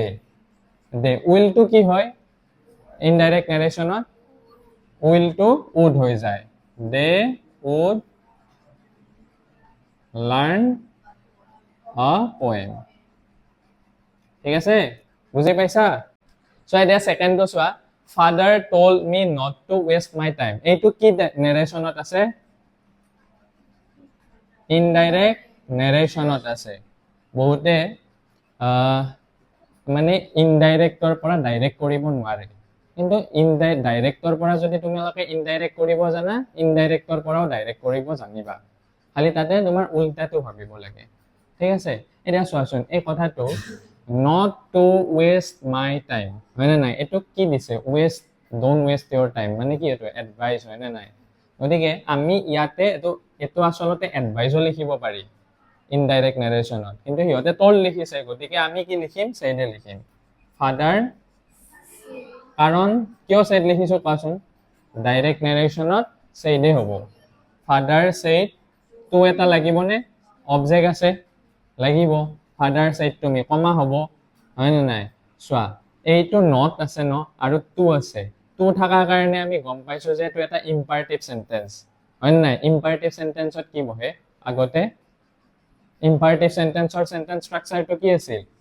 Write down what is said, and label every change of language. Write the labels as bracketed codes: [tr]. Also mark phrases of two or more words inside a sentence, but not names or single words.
[as] উইলটো কি হয় [en] indirect narrationত? willটো would [as] হৈ যায়। [en] they would learn a poem. [as] ঠিক আছে, বুজি পাইছা? চোৱা, এতিয়া ছেকেণ্ডটো চোৱা, [en] father told me not to waste my time. [as] এইটো কি নেৰেশ্যনত আছে? [en] indirect narrationত [as] আছে। বহুতে মানে ইনডাইৰেক্টৰ পৰা ডাইৰেক্ট কৰিব নোৱাৰে, কিন্তু ডাইৰেক্টৰ পৰা যদি তোমালোকে ইনডাইৰেক্ট কৰিব জানা, ইনডাইৰেক্টৰ পৰাও ডাইৰেক্ট কৰিব জানিবা। খালি তাতে তোমাৰ উল্টাটো ভাবিব লাগে, ঠিক আছে? এতিয়া চোৱাচোন, এই কথাটো [en] not to waste my time, [as] হয়নে নাই? এইটো কি দিছে? [en] don't waste your time, [as] মানে কি? এইটো এডভাইচ, হয়নে নাই? গতিকে আমি ইয়াতে এইটো আচলতে এডভাইচো লিখিব পাৰি [en] indirect narrationত, [as] কিন্তু সিহঁতে told লিখিছে। গতিকে আমি কি লিখিম? said লিখিম। [en] father, কাৰণ কিয় said [as] লিখিছো কোৱাচোন? [en] direct narrationত [as] said হ'ব। [en] father said, [as] to এটা লাগিবনে? অবজেক্ট আছে, লাগিব। [en] father said to me, [as] কমা হ'ব, হয়নে নাই? চোৱা, এইটো নট আছে ন, আৰু টু আছে। টু থকাৰ কাৰণে আমি গম পাইছো যে এইটো এটা [en] imperative sentence, [as] হয়নে নাই? [en] imperative sentenceত [as] কি বহে আগতে? [en] imperative sentenceৰ sentence structureটো [as] কি আছিল?